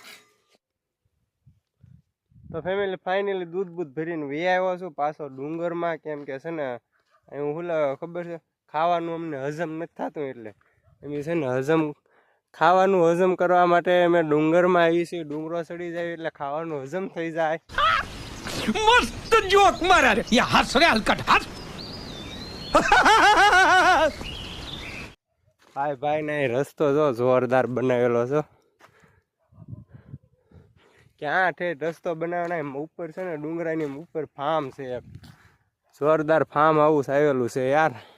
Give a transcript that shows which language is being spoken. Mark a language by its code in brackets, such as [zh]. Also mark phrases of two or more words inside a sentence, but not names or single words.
[gu] તો ફેમિલી ફાઇનલી દૂધ ભરીને વી આવ્યો છું પાછો ડુંગરમાં. કેમ કે છે ને હું ખબર છે ખાવાનું અમને હજમ નથી થતું, એટલે એમ છે ને ખાવાનું હજમ કરવા માટે અમે ડુંગરમાં આવી છીએ. ડુંગરો ચડી જાય એટલે ખાવાનું હજમ થઈ જાય. [hi] मस्त जोक मारा रे ये हंस रे हलकट हंस [gu] ભાઈ ને રસ્તો જો જોરદાર બનાવેલો છે. ક્યાં ઠેઠ રસ્તો બનાવવાનો ઉપર છે ને ડુંગરાની ઉપર ફાર્મ છે, એક જોરદાર ફાર્મ હાઉસ આવેલું છે યાર.